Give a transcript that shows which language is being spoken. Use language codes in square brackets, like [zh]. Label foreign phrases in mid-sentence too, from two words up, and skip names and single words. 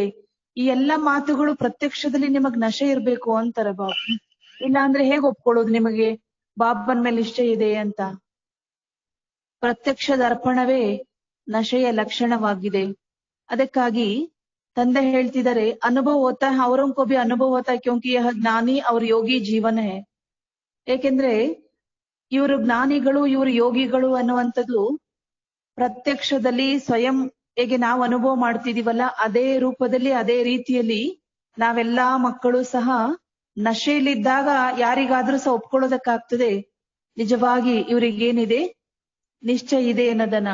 [kn] ಈ ಎಲ್ಲ ಮಾತುಗಳು ಪ್ರತ್ಯಕ್ಷದಲ್ಲಿ ನಿಮಗ್ ನಶೆ ಇರ್ಬೇಕು ಅಂತಾರೆ ಬಾಬಾ. ಇಲ್ಲ ಅಂದ್ರೆ ಹೇಗೆ ಒಪ್ಕೊಳ್ಳೋದು ನಿಮಗೆ ಬಾಬನ್ ಮೇಲೆ ನಿಶ್ಚಯ ಇದೆ ಅಂತ? ಪ್ರತ್ಯಕ್ಷ ದರ್ಪಣವೇ ನಶೆಯ ಲಕ್ಷಣವಾಗಿದೆ. ಅದಕ್ಕಾಗಿ ತಂದೆ ಹೇಳ್ತಿದ್ದಾರೆ [hi] अनुभव होता है औरों को भी अनुभव होता है क्योंकि यह ज्ञानी और योगी जीवन है. [kn] ಏಕೆಂದ್ರೆ ಇವರು ಜ್ಞಾನಿಗಳು ಇವರು ಯೋಗಿಗಳು ಅನ್ನುವಂಥದ್ದು ಪ್ರತ್ಯಕ್ಷದಲ್ಲಿ ಸ್ವಯಂ ಹೇಗೆ ನಾವು ಅನುಭವ ಮಾಡ್ತಿದೀವಲ್ಲ ಅದೇ ರೂಪದಲ್ಲಿ ಅದೇ ರೀತಿಯಲ್ಲಿ ನಾವೆಲ್ಲಾ ಮಕ್ಕಳು ಸಹ ನಶೆಯಲ್ಲಿದ್ದಾಗ ಯಾರಿಗಾದ್ರೂ ಸಹ ಒಪ್ಕೊಳ್ಳೋದಕ್ಕಾಗ್ತದೆ ನಿಜವಾಗಿ ಇವ್ರಿಗೇನಿದೆ ನಿಶ್ಚಯ ಇದೆ ಅನ್ನೋದನ್ನ.